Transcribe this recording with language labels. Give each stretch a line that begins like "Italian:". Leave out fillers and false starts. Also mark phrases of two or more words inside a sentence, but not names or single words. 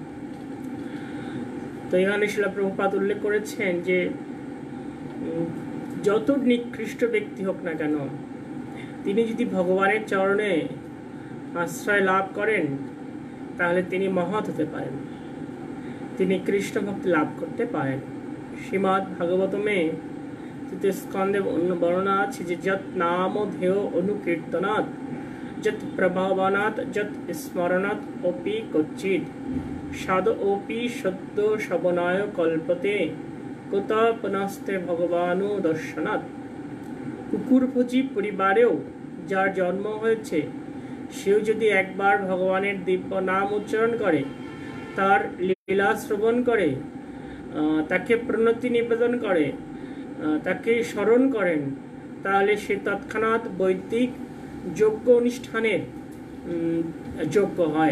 Bangla: তো এখানে শিলা প্রভুপাদ উল্লেখ করেছেন যে যত নিকৃষ্ট ব্যক্তি হোক না কেন, তিনি যদি ভগবানের চরণে আশ্রয় লাভ করেন তাহলে তিনি মহৎ হতে পারেন, তিনি কৃষ্ণ ভক্তি লাভ করতে পারেন। শ্রীমদ্ ভাগবতমে তৃতীয় স্কন্ধে বর্ণনা আছে যে
Sanskrit: যৎ নাম ধেয় অনুকীর্তনাৎ जत प्रभावानात् जत स्मरणात् अपि क्वचित् साधोऽपि सद्यो श्रवणाय कल्पते कुतः पुनस्ते भगवानु दर्शनात्।
Bangla: কুকুরভোজী পরিবারেও যার জন্ম হয়েছে সেও যদি একবার ভগবানের দিব্য নাম উচ্চারণ করে, তার লীলা শ্রবণ করে, তাকে প্রণতি নিবেদন করে, তাকে স্মরণ করেন, তাহলে সে তৎক্ষণাৎ বৈদিক যজ্ঞ অনুষ্ঠানের যোগ্য হয়।